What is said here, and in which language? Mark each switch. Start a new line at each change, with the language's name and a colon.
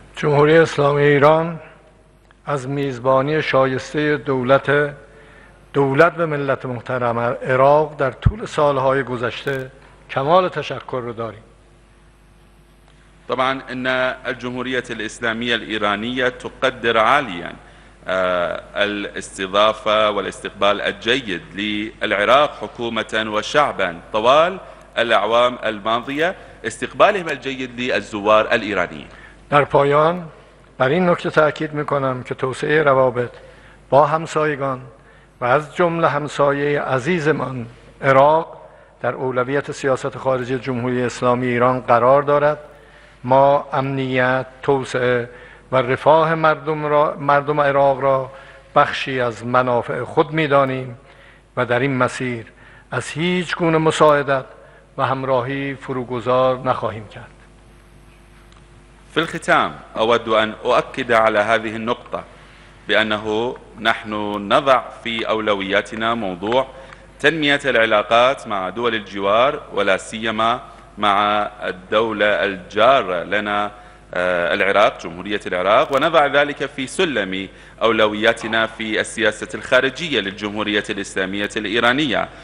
Persian: جمهوری اسلامی ایران از میزبانی شایسته دولت و ملت محترم عراق در طول سالهای گذشته کمال تشکر رو داریم.
Arabic: طبعا إن الجمهورية الإسلامية الإيرانية تقدر عاليا الاستضافة والاستقبال الجيد للعراق حكومة وشعبا طوال الأعوام الماضية، استقبالهم الجيد للزوار الإيرانيين.
Persian: در پایان بر این نکته تأکید میکنم که توسعه روابط با همسایگان و از جمله همسایه عزیزمان عراق در اولویت سیاست خارجی جمهوری اسلامی ایران قرار دارد. ما امنیت، توسعه و رفاه مردم عراق را بخشی از منافع خود می‌دانیم و در این مسیر از هیچ گونه مساعدت و همراهی فروگذار نخواهیم کرد.
Arabic: في الختام أود أن أؤكد على هذه النقطة بأنه نحن نضع في أولوياتنا موضوع تنمية العلاقات مع دول الجوار ولا سيما مع الدولة الجارة لنا العراق، جمهورية العراق، ونضع ذلك في سلم أولوياتنا في السياسة الخارجية للجمهورية الإسلامية الإيرانية.